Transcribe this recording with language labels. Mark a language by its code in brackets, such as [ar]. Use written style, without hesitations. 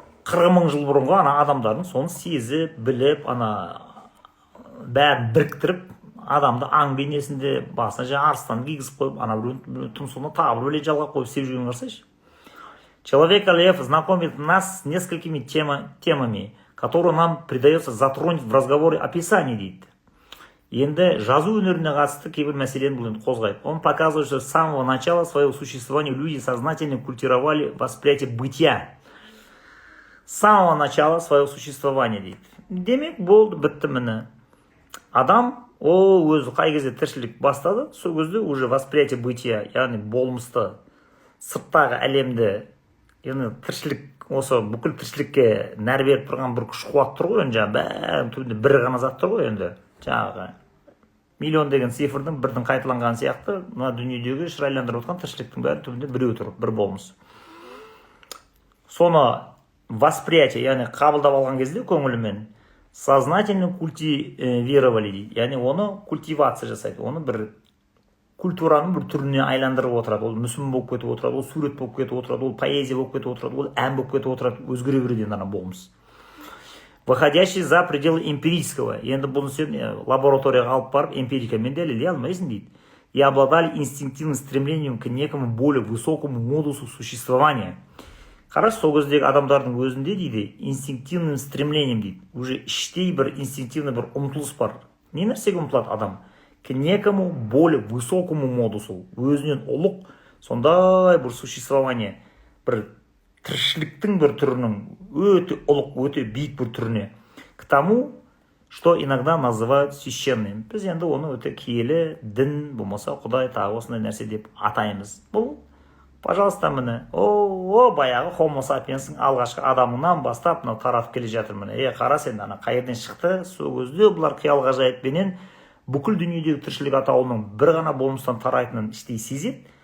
[kk] Мың жыл бұрынғы адамдардың соны сезіп, біліп, бәрін біріктіріп, адамды аң бейнесінде басына арыстан кигізіп қойып, біреуін тұмсығына тағы бір жалға қойып сеп жүрген қарсайшы. [ru] Человек-лев знакомит нас с несколькими темами, которые нам придается затронуть в разговоре описания дейді. [kk] Енді жазу өнеріне қатысты кейбір мәселені бұл енді қозғайды. [ru] Он показывает, что с самого начала своего существования люди сознательно культивировали восприятие бытия. С самого начала своего существования дейді. [kk] Демек болды, бітті міне. Адам ол өзі қай кезде тіршілік бастады, сол кезде [ru] уже восприятие бытия, [kk] яғни болмысты, сырттағы әлемді, яғни тіршілік, осы бүкіл тіршілікке нәр беріп тұрған бір күш қуат тұр ғой, бәрінің түбінде бір ғана зат тұр ғой, жаңағы миллион деген цифрдың бірдің қайталанған сияқты, мына дүниедегі шырайландырып отқан тіршіліктің бәрінің түбінде біреу тұр, бір болмыс. Соны восприятие, яғни қабылдап алған кезде көңілімен [ru] сознательно культивировали [kk] дейді. Яғни оны культивация жасайды. Оны бір культураның бір түріне айландырып отырады. Ол мүсін болып кетіп отырады, ол сурет болып кетіп отырады, ол поэзия болып кетіп отырады, ол ән болып кетіп отырады, өзгере береді ана болмыс. [ru] Выходящий за пределы эмпирического. [kk] Енді бұны сен лабораторияға алып барып, эмпирикамен дәлелдей алмайсың дейді. [ru] И обладали инстинктивным стремлением к некому более высокому модусу существования. [kk] Қараш, сол кездегі адамдардың өзінде дейді, [ru] инстинктивным стремлением [kk] дейді. Уже іштей бір инстинктивный бір ұмтылыс бар. Не нәрсеге ұмтылады адам? [ru] К некому более высокому модусу. [kk] Өзінен ұлық, сондай бір существование, бір тіршіліктің бір түрінің өте ұлық, өте биік бір түріне. [ru] К тому, что иногда называют священным. [kk] Біз енді оны өте киелі, дін, болмаса Құдай тағы осындай нәрсе деп атаймыз. Бұл Пожалуйста, міне, о, баяғы хомо сапиенсің алғашқы адамынан бастап мынау таратып келе жатыр міне. Қара сен ана қай жерден шықты? Сол кезде бұлар қиял ғажайыппенен бүкіл дүниедегі тіршілік атаулының бір ғана болмыстан тарайтынын іштей сезеді.